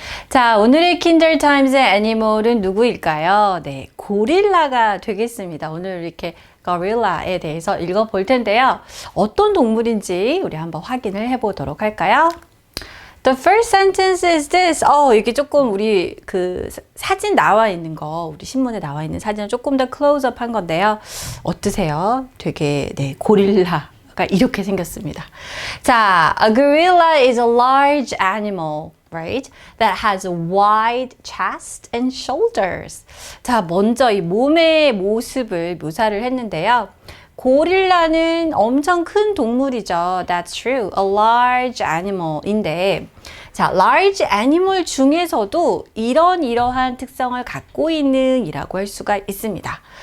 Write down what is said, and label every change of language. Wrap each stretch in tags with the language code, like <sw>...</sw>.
<ko>자, 오늘의 Kinder Times의 애니멀은 누구일까요? 네, 고릴라가 되겠습니다. 오늘 이렇게 고릴라에 대해서 읽어볼 텐데요. 어떤 동물인지 우리 한번 확인을 해보도록 할까요?</ko> <en>The first sentence is this.</en> <ko>이게 조금 우리 그 사진 나와 있는 거, 우리 신문에 나와 있는 사진을 조금 더 클로즈업 한 건데요. 어떠세요? 되게, 고릴라가 이렇게 생겼습니다. 자,</ko> <en>a gorilla is a large animal, right? That has a wide chest and shoulders.</en> <ko>자, 먼저 이 몸의 모습을 묘사를 했는데요. 고릴라는 엄청 큰 동물이죠.</ko> <en>That's true. A large animal</en> <ko>인데, 자,</ko> <en>large animal</en> <ko>중에서도 이러한 특성을 갖고 있는 이라고 할 수가 있습니다.</ko>